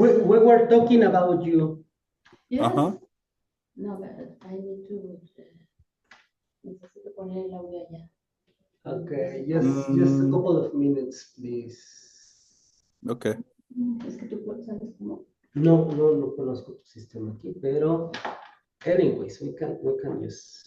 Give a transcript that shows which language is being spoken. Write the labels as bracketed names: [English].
[English] We were talking about you. Yes. Uh-huh. No, but I need to. [Spanish] Necesito poner el audio allá. [English] Okay, just a couple of minutes, please. Okay. [Spanish] Es que tú sabes cómo. No conozco tu sistema aquí, pero [English] anyways, we can use.